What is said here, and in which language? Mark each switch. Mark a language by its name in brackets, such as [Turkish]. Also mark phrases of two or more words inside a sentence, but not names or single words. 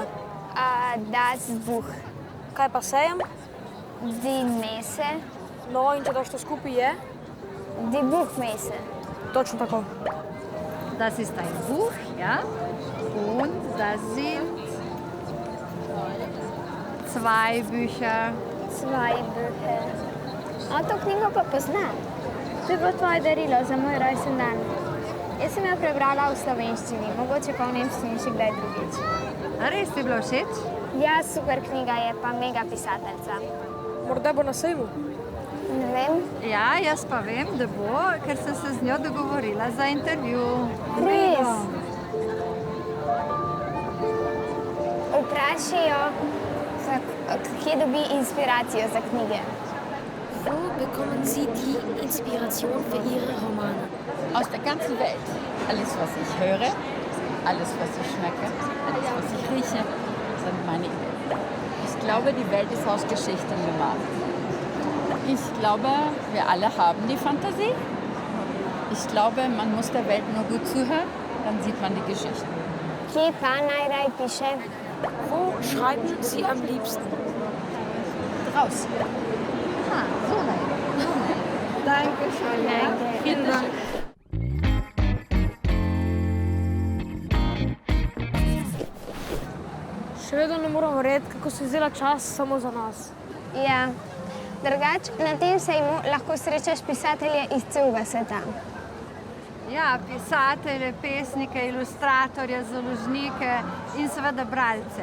[German] Das Buch. [Slovenian] Kaj pa sejem? [German] Die Messe. [Slovenian] No, in če daš to skupaj je? [German] Die Buchmesse. [Slovenian] Točno tako. [German] Das ist ein Buch, ja? Und das sind zwei Bücher. Zwei Bücher. [Slovenian] To knjigo pa poznam. To je bilo tvoje darilo za moj rojsten dan. Jaz sem jo prebrala v slovenščini, mogoče pa v nemščini še kdaj drugič. A res ti je bilo všeč? Ja, super knjiga je, pa mega pisateljca. Morda bo na sejmu. Ne vem. Ja, jaz pa vem, da bo, ker sem se z njo dogovorila za intervju. Res. Vprašaj jo, kje dobi inspiracijo za knjige. [German] Wo bekommen Sie die Inspiration für Ihre Romane? Aus der ganzen Welt. Alles, was ich höre, alles, was ich schmecke, alles, was ich rieche, sind meine Ideen. Ich glaube, die Welt ist aus Geschichten gemacht. Ich glaube, wir alle haben die Fantasie. Ich glaube, man muss der Welt nur gut zuhören, dann sieht man die Geschichten. [Slovenian] Kje pa najraj piše? [German] Wo schreiben Sie am liebsten? Draußen. [Slovenian] Aha, so naj. Dankeschön. [German] Vielen Dank. [Slovenian] Še vedno ne morem verjeti, kako si vzela čas samo za nas. Ja. Drugač, na tem sejmu lahko srečaš pisatelje iz celega sveta. Ja, pisatelje, pesnike, ilustratorje, založnike in seveda bralce.